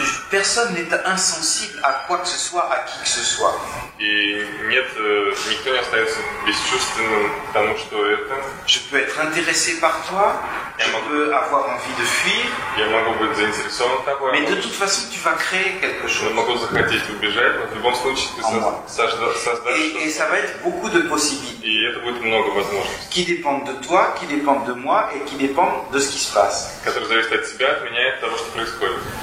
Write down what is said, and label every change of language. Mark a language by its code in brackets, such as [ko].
[fr] Personne n'est insensible à quoi que ce soit, à qui que ce soit. [ru] И никто не остается бесчувственным к тому, что это. [fr] Je peux être intéressé par toi, je peux avoir envie de fuir, [ru] Я могу быть заинтересован тобой. [fr] mais de toute façon, tu vas créer quelque chose. [ru] Я могу захотеть убежать, но в любом случае ты создашь [fr] Et ça va être beaucoup de possibilités. [ru] И это будет много возможностей. [fr] Qui dépendent de toi, qui dépendent de moi et qui dépendent de ce qui se passe. [ru] Которые зависят от тебя, от меня и от того, что происходит.